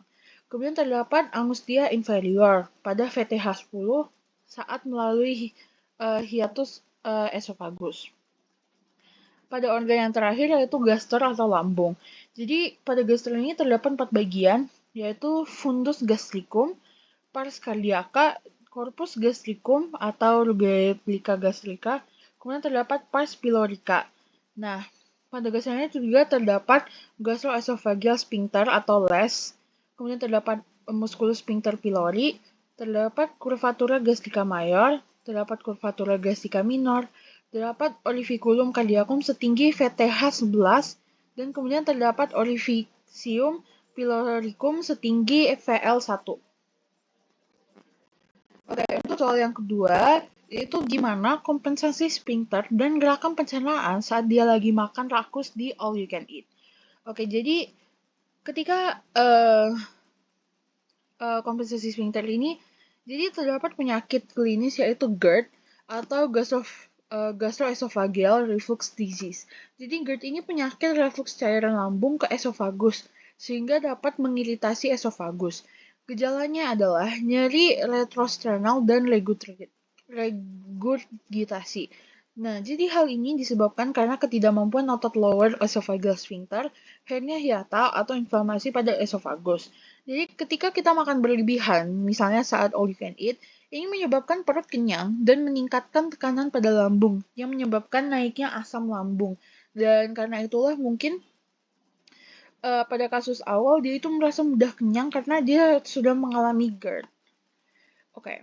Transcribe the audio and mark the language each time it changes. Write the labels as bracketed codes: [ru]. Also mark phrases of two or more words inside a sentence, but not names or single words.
[id] Kemudian terdapat [la] angustia inferior [id] pada VTH10 saat melalui hiatus esofagus. Pada organ yang terakhir yaitu gaster atau lambung. Jadi pada gaster ini terdapat 4 bagian, yaitu [la] fundus gastricum, pars cardiaca, corpus gastricum [id] atau [la] rubrica gastrica, [id] kemudian terdapat [la] pars pylorica. [id] Nah, pada gaster ini juga terdapat [en] gastroesophageal sphincter [id] atau LES, kemudian terdapat [la] musculus sphincter pylori, [id] terdapat [la] curvatura gastrica major, [id] terdapat [la] curvatura gastrica minor, [id] terdapat [la] orificulum cardiacum [id] setinggi VTH11, dan kemudian terdapat [la] orificium pyloricum [id] setinggi VL1. Oke, untuk soal yang kedua, itu gimana kompensasi sphincter dan gerakan pencernaan saat dia lagi makan rakus di [en] all you can eat. [id] Oke, jadi ketika kompensasi sphincter ini, jadi terdapat penyakit klinis yaitu GERD atau [en] gastroesophageal reflux disease. [id] Jadi GERD ini penyakit reflux cairan lambung ke esofagus sehingga dapat mengiritasi esofagus. Gejalanya adalah nyeri retrosternal dan regurgitasi. Nah, jadi hal ini disebabkan karena ketidakmampuan otot [en] lower esophageal sphincter, [id] hernia hiatal, atau inflamasi pada esofagus. Jadi ketika kita makan berlebihan, misalnya saat [en] all you can eat, [id] ini menyebabkan perut kenyang dan meningkatkan tekanan pada lambung yang menyebabkan naiknya asam lambung. Dan karena itulah mungkin pada kasus awal dia itu merasa mudah kenyang karena dia sudah mengalami GERD. Oke.